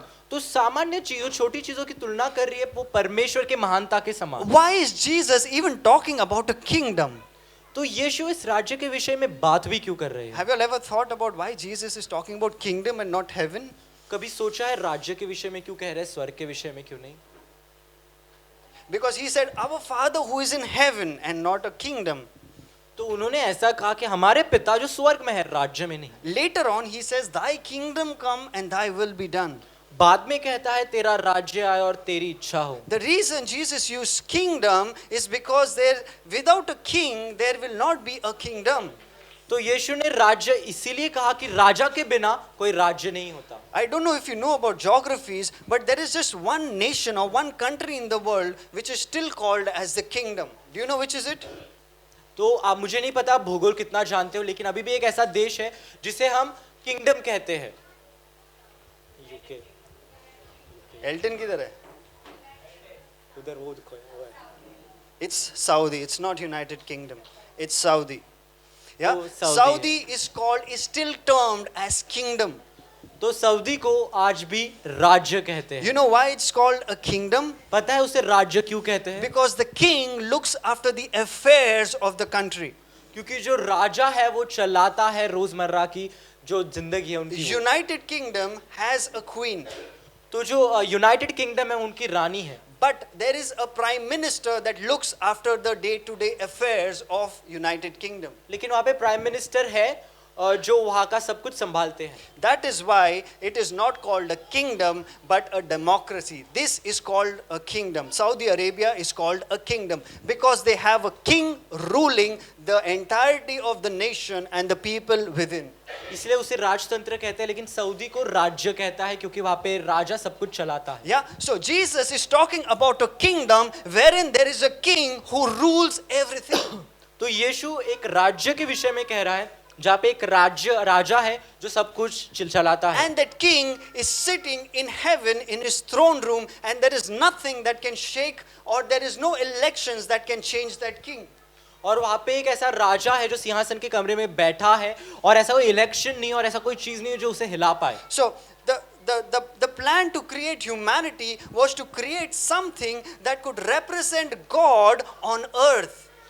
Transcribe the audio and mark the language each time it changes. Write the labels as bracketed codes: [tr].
[hi] हैं। तो सामान्य चीजों, छोटी चीजों की तुलना कर रही है वो परमेश्वर के महानता के समान। [en] Why is Jesus even talking about a kingdom? [hi] तो यीशु इस राज्य के विषय में बात भी क्यों कर रहे हैं? [en] Have you ever thought about why Jesus is talking about kingdom and not heaven? [hi] कभी सोचा है राज्य के विषय में क्यों कह रहे हैं, स्वर्ग के विषय में क्यों नहीं? [en] Because he said, Our Father who is in heaven and not a kingdom. [hi] तो उन्होंने ऐसा कहा कि हमारे पिता जो स्वर्ग में है, राज्य में नहीं। [en] Later on, he says, Thy kingdom come and thy will be done. [hi] बाद में कहता है तेरा राज्य आए और तेरी इच्छा हो। [en] The reason Jesus used kingdom is because there, without a king, there will not be a kingdom. [hi] तो यीशु ने राज्य इसीलिए कहा कि राजा के बिना कोई राज्य नहीं होता। [en] I don't know if you know about geographies, but there is just one nation or one country in the world which is still called as the kingdom. Do you know which is it? [hi] तो आप, मुझे नहीं पता भूगोल कितना जानते हो, लेकिन अभी भी एक ऐसा देश है जिसे हम किंगडम कहते हैं। यूके। Elton किधर है? उधर वो देखो, वो है। [en] It's Saudi. It's not United Kingdom. It's Saudi. Yeah. Oh, Saudi. Saudi is still termed as kingdom. [hi] तो सऊदी को आज भी राज्य कहते हैं। [en] You know why it's called a kingdom? [hi] पता है उसे राज्य क्यों कहते हैं? [en] Because the king looks after the affairs of the country. [hi] क्योंकि जो राजा है वो चलाता है रोजमर्रा की जो जिंदगी है उनकी। [en] United Kingdom has a queen. [hi] तो जो यूनाइटेड किंगडम है उनकी रानी है। [en] But there is a prime minister that looks after the day-to-day affairs of United Kingdom. [hi] लेकिन वहाँ पे प्राइम मिनिस्टर है जो वहाँ का सब कुछ संभालते हैं। [en] That is why it is not called a kingdom but a democracy. This is called a kingdom. Saudi Arabia is called a kingdom because they have a king ruling the entirety of the nation and the people within. [hi] इसलिए उसे राजतंत्र कहते हैं, लेकिन Saudi को राज्य कहता है क्योंकि वहाँ पे राजा सब कुछ चलाता है। [en] Yeah, so Jesus is talking about a kingdom wherein there is a king who rules everything. [hi] तो यीशु एक राज्य के विषय में कह रहा है जहाँ पे एक राजा है जो सब कुछ चलाता है। [en] And that king is sitting in heaven in his throne room and there is nothing that can shake or there is no elections that can change that king. [hi] और वहाँ पे एक ऐसा राजा है जो सिंहासन के कमरे में बैठा है और ऐसा कोई इलेक्शन नहीं और ऐसा कोई चीज नहीं है जो उसे हिला पाए। [en] So the plan to create humanity was to create something that could represent God on earth.